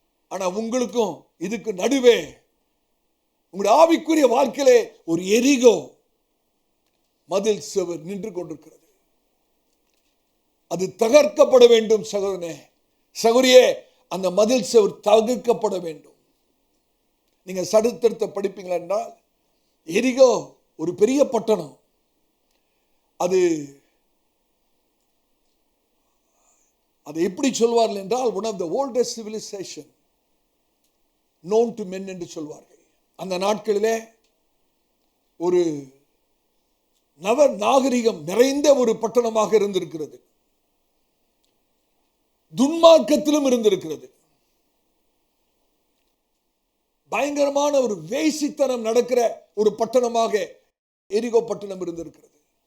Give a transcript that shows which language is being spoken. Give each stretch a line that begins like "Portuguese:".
Tamil: ஆனா உங்களுக்கும் இதுக்கு நடுவே உங்களுடைய ஆவிக்குரிய வாழ்க்கையிலே ஒரு எரிகோ மதில் சுவர் நின்று கொண்டிருக்கிறது. அது தகர்க்கப்பட வேண்டும். சகோதரனே, சகோதரியே, அந்த மதில் சுவர் தகர்க்கப்பட வேண்டும். நீங்க சரித்திரத்தை படிப்பீங்களா என்றால், எரிகோ ஒரு பெரிய பட்டணம். அது எப்படி சொல்வார்கள் என்றால்,
English: one of the oldest civilization known to men
Tamil: என்று சொல்வார்கள். அந்த நாட்களிலே ஒரு நவ நாகரிகம் நிறைந்த ஒரு பட்டணமாக இருந்திருக்கிறது. துன்மார்க்கத்திலும் இருந்திருக்கிறது. பயங்கரமான ஒரு வேசித்தனம் நடக்கிற ஒரு பட்டணமாக எரிகோ பட்டணம் இருந்திருக்கிறது.